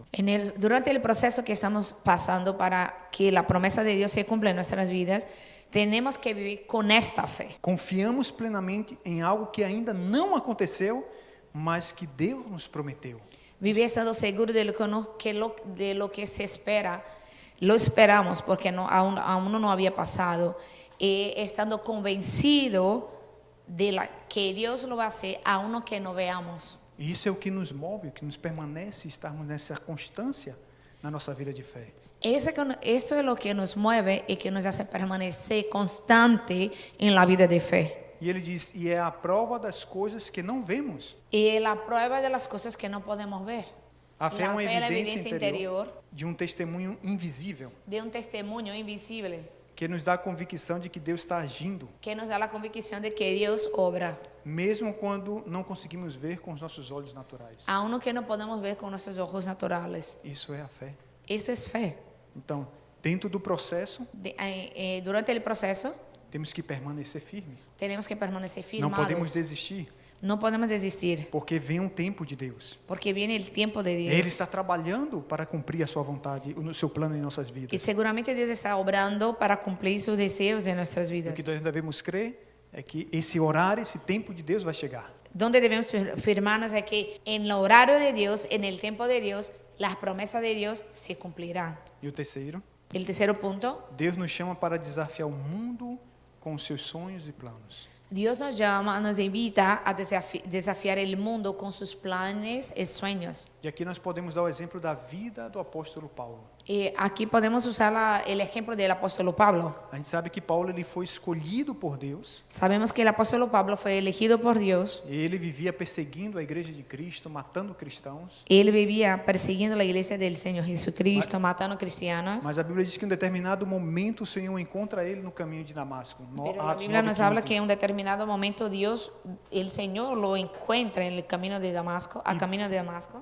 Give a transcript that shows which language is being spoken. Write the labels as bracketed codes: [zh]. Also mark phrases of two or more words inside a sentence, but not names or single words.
[es] Durante el proceso que estamos pasando para que la promesa de Dios se cumpla en nuestras vidas, tenemos que vivir con esta fe. [pt] Confiamos plenamente em algo que ainda não aconteceu, mas que Deus nos prometeu. [es] Vivir estando seguro de lo que se espera, lo esperamos porque aún no había pasado, estando convencido de que Dios lo va a hacer, aún que no veamos. [pt] E isso é o que nos move, o que nos permanece estarmos nessa constância na nossa vida de fé. [es] Eso es lo que nos mueve y que nos hace permanecer constante en la vida de fe. [pt] E ele diz, e é a prova das coisas que não vemos. [es] Y la prueba de las cosas que no podemos ver. [pt] A fé é uma [es] La fe es la [pt] evidência [es] evidencia [pt] interior [es] interior [pt] de um testemunho invisível, [es] de un testimonio invisible [pt] que nos dá a convicção de que Deus está agindo, [es] que nos da la convicción de que Dios obra, [pt] mesmo quando não conseguimos ver com os nossos olhos naturais. [es] aun que no podemos ver con nuestros ojos naturales. [pt] Isso é a fé. [es] Eso es fe. [pt] Então, dentro do processo, [es] Durante el proceso [pt] temos que permanecer firme. [es] tenemos que permanecer [pt] Não podemos [es] firmados. [pt] desistir, [es] No podemos desistir [pt] porque vem um tempo de Deus. [es] porque viene el tiempo de Dios. [pt] Ele está trabalhando para cumprir a sua vontade, o seu plano em nossas [es] Y [pt] vidas. [es] seguramente Dios está obrando para cumplir sus deseos en nuestras [pt] O [es] vidas. [pt] que nós devemos crer é que esse horário, esse tempo de Deus vai chegar. [es] Donde debemos firmarnos es que en el horario de Dios, en el tiempo de Dios, las promesas de Dios se cumplirán. [pt] E o terceiro, [es] El tercer punto, [pt] Deus nos chama para desafiar o mundo com os seus sonhos e planos. [es] Dios nos llama, nos invita a desafiar el mundo con sus planes y sueños. [pt] E aqui nós podemos dar o exemplo da vida do apóstolo Paulo. [es] Y aquí podemos usar el ejemplo del apóstol Pablo. [pt] A gente sabe que Paulo ele foi escolhido por Deus. [es] Sabemos que el apóstol Pablo fue elegido por Dios. [pt] E ele vivia perseguindo a igreja de Cristo, matando cristãos. [es] Él vivía persiguiendo la iglesia del Señor Jesucristo, matando cristianos. [pt] Mas a Bíblia diz que em um determinado momento o Senhor encontra ele no caminho de Damasco. [es] Pero la Biblia nos habla que en un determinado momento Dios, el Señor lo encuentra en el camino de Damasco, a camino de Damasco.